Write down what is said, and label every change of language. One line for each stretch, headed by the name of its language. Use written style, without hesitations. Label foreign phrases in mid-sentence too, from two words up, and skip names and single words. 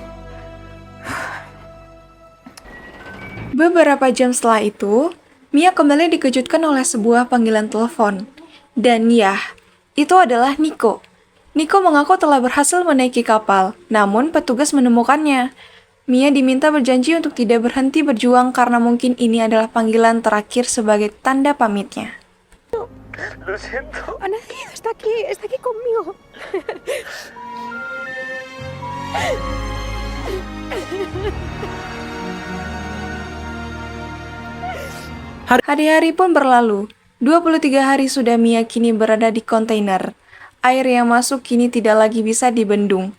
Indonesian: Beberapa jam setelah itu, Mia kembali dikejutkan oleh sebuah panggilan telepon. Dan ya, itu adalah Nico. Nico mengaku telah berhasil menaiki kapal, namun petugas menemukannya. Mia diminta berjanji untuk tidak berhenti berjuang karena mungkin ini adalah panggilan terakhir sebagai tanda pamitnya.
Spanish: Lo siento. Ha nacido, está aquí conmigo.
Indonesian: Hari-hari pun berlalu. 23 hari sudah Mia kini berada di kontainer. Air yang masuk kini tidak lagi bisa dibendung.